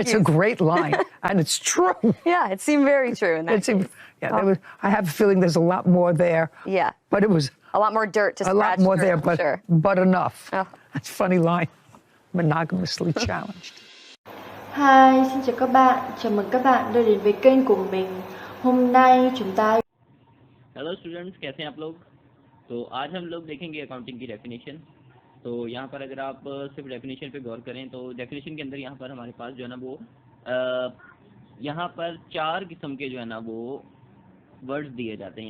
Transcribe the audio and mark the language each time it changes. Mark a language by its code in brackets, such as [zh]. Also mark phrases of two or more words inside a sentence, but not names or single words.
[en] It's a great line, and it's true. Yeah, it seemed very true in that case. I have a feeling there's a lot more there. Yeah. But it was a lot more dirt to scratch. A lot more through, there, but enough. That's a funny line. Monogamously challenged. [vi] Hi, xin chào các bạn. Chào mừng các bạn đã đến với kênh của mình. Hôm nay chúng ta [en] Hello students, [hi] कैसे हैं आप लोग? तो आज हम लोग देखेंगे अकाउंटिंग की डेफिनेशन। तो यहाँ पर अगर आप सिर्फ डेफिनेशन पे गौर करें तो डेफिनेशन के अंदर यहाँ पर हमारे पास जो है ना वो यहाँ पर 4 किस्म के जो है ना वो वर्ड्स दिए जाते हैं।